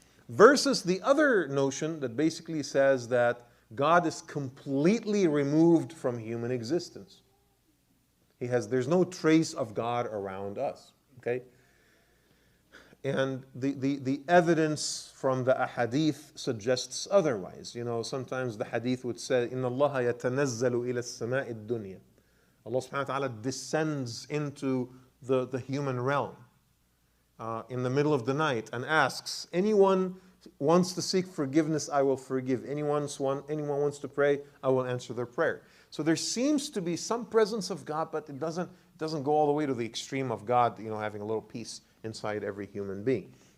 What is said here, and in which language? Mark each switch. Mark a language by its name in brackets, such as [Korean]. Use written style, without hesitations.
[English] Versus the other notion that basically says that God is completely removed from human existence. There's no trace of God around us. Okay? And the evidence from the ahadith suggests otherwise. Sometimes the hadith would say, [Arabic] إِنَّ اللَّهَ يَتَنَزَّلُ إِلَى السَّمَاءِ الدُّنْيَا. [English] Allah subhanahu wa ta'ala descends into the human realm in the middle of the night and asks anyone wants to seek forgiveness, I will forgive. Anyone wants to pray, I will answer their prayer. So there seems to be some presence of God, but it doesn't go all the way to the extreme of God, having a little peace inside every human being.